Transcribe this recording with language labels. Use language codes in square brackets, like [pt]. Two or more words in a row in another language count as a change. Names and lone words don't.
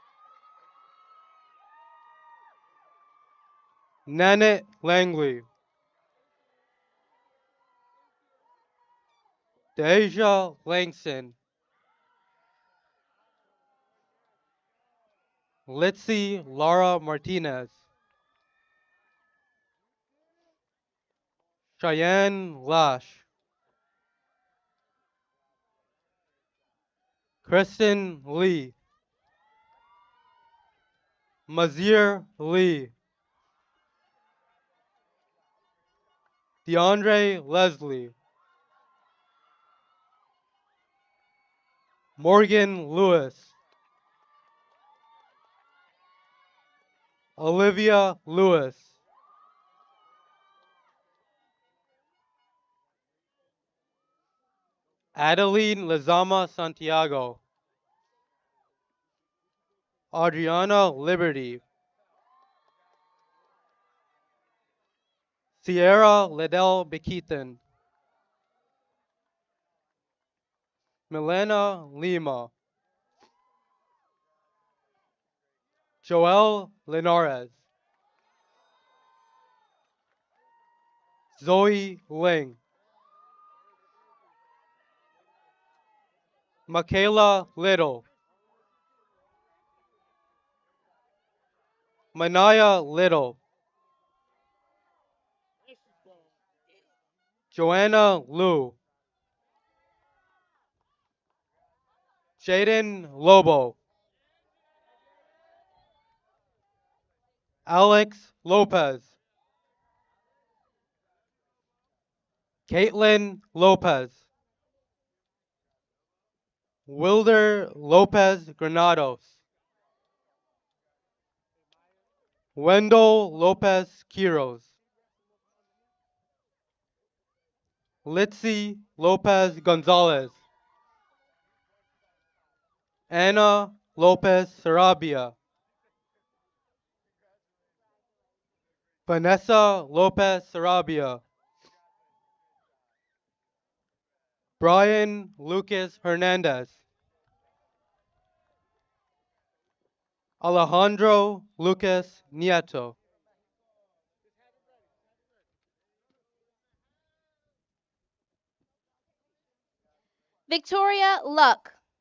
[en] Nanette Langley, Deja Langston, Litzy Laura Martinez, Cheyenne Lash, Kristen Lee, Mazir Lee, DeAndre Leslie, Morgan Lewis, Olivia Lewis, Adeline Lazama Santiago, Adriana Liberty, Sierra Liddell Bekeaton, Milena Lima, Joel Linares, Zoe Ling, Michaela Little, Manaya Little, Joanna Liu, Jaden Lobo, Alex Lopez, Caitlin Lopez, Wilder Lopez Granados, Wendell Lopez Quiros, Litzy Lopez Gonzalez, Anna Lopez Sarabia, Vanessa Lopez Sarabia. Brian Lucas Hernandez. Alejandro Lucas Nieto. Victoria Luck.